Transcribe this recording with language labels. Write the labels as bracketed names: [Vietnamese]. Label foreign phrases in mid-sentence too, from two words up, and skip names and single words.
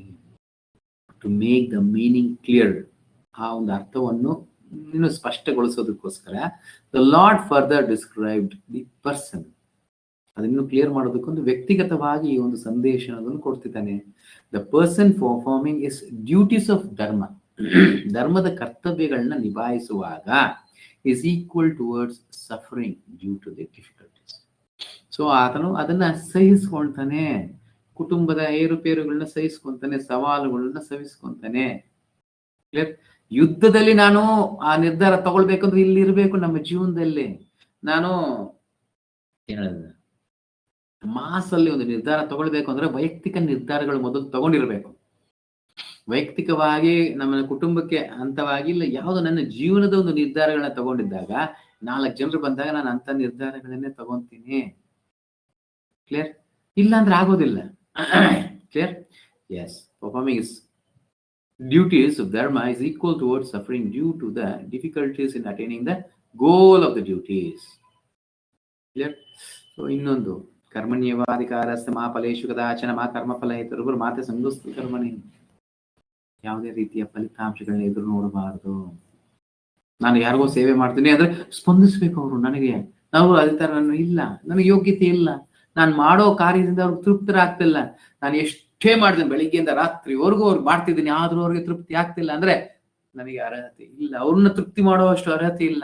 [English] to make the meaning clear, [Kannada] ಆ ಒಂದು ಅರ್ಥವನ್ನು ಇನ್ನು ಸ್ಪಷ್ಟಗೊಳಿಸೋದಕ್ಕೋಸ್ಕರ [English] the Lord further described the person. [Kannada] ಅದನ್ನು ಕ್ಲಿಯರ್ ಮಾಡೋದಕ್ಕೊಂದು ವ್ಯಕ್ತಿಗತವಾಗಿ ಈ ಒಂದು ಸಂದೇಶವನ್ನು ಕೊಡ್ತಿದ್ದಾನೆ. [English] the person performing his duties of dharma, [Kannada] ಧರ್ಮದ ಕರ್ತವ್ಯಗಳನ್ನ ನಿಭಾಯಿಸುವಾಗ [English] is equal towards suffering due to the difficulties. [Kannada] ಸೊ ಆತನು ಅದನ್ನ ಸಹಿಸ್ಕೊಳ್ತಾನೆ, ಕುಟುಂಬದ ಏರುಪೇರುಗಳನ್ನ ಸಹಿಸ್ಕೊಂತಾನೆ, ಸವಾಲುಗಳನ್ನ ಸಹಿಸ್ಕೊಂತಾನೆ. ಕ್ಲಿಯರ್? ಯುದ್ಧದಲ್ಲಿ ನಾನು ಆ ನಿರ್ಧಾರ ತಗೊಳ್ಬೇಕಂದ್ರೆ ಇಲ್ಲಿ ಇರಬೇಕು ನಮ್ಮ ಜೀವನದಲ್ಲಿ. ನಾನು ಮಾಸಲ್ಲಿ ಒಂದು ನಿರ್ಧಾರ ತಗೊಳ್ಬೇಕು ಅಂದ್ರೆ ವೈಯಕ್ತಿಕ ನಿರ್ಧಾರಗಳು ಮೊದಲು ತಗೊಂಡಿರ್ಬೇಕು. ವೈಯಕ್ತಿಕವಾಗಿ ನಮ್ಮ ಕುಟುಂಬಕ್ಕೆ ಅಂತವಾಗಿ ಇಲ್ಲ, ಯಾವುದು ನನ್ನ ಜೀವನದ ಒಂದು ನಿರ್ಧಾರಗಳನ್ನ ತಗೊಂಡಿದ್ದಾಗ 4 ಜನರು ಬಂದಾಗ ನಾನು ಅಂತ ನಿರ್ಧಾರಗಳನ್ನೇ ತಗೊಂತೀನಿ. ಕ್ಲಿಯರ್? ಇಲ್ಲ ಅಂದ್ರೆ ಆಗೋದಿಲ್ಲ. [English] Clear? Yes. performing his duties of dharma is equal towards suffering due to the difficulties in attaining the goal of the duties. Clear? So [Sanskrit] ಇನ್ನೊಂದು ಕರ್ಮಣ್ಯವಾಧಿಕಾರಸ್ಯ ಮಾ ಫಲೇಷು ಕದಾಚನ ಮಾ ಕರ್ಮಫಲ ಹೇತುರ್ಭುರ್ ಮಾತೆ ಸಂಗುಸ್ತು ಕರ್ಮಣಿ. [Kannada] ಯಾವುದೇ ರೀತಿಯ ಫಲಿತಾಂಶಗಳನ್ನ ಎದುರು ನೋಡಬಾರದು. ನಾನು ಯಾರಿಗೋ ಸೇವೆ ಮಾಡ್ತೀನಿ ಅಂದ್ರೆ ಸ್ಪಂದಿಸ್ಬೇಕು ಅವರು ನನಗೆ. ನಾವು ಅದೇ ತರ ನಾನು ಇಲ್ಲ, ನನಗೆ ಯೋಗ್ಯತೆ ಇಲ್ಲ, ನಾನು ಮಾಡೋ ಕಾರ್ಯದಿಂದ ಅವ್ರಿಗೆ ತೃಪ್ತರಾಗ್ತಿಲ್ಲ, ನಾನು ಎಷ್ಟೇ ಮಾಡ್ತೀನಿ ಬೆಳಿಗ್ಗೆಯಿಂದ ರಾತ್ರಿವರೆಗೂ ಅವ್ರು ಮಾಡ್ತಿದ್ದೀನಿ ಆದ್ರೂ ಅವ್ರಿಗೆ ತೃಪ್ತಿ ಆಗ್ತಿಲ್ಲ ಅಂದ್ರೆ ನನಗೆ ಅರ್ಹತೆ ಇಲ್ಲ, ಅವ್ರನ್ನ ತೃಪ್ತಿ ಮಾಡೋ ಅಷ್ಟು ಅರ್ಹತೆ ಇಲ್ಲ.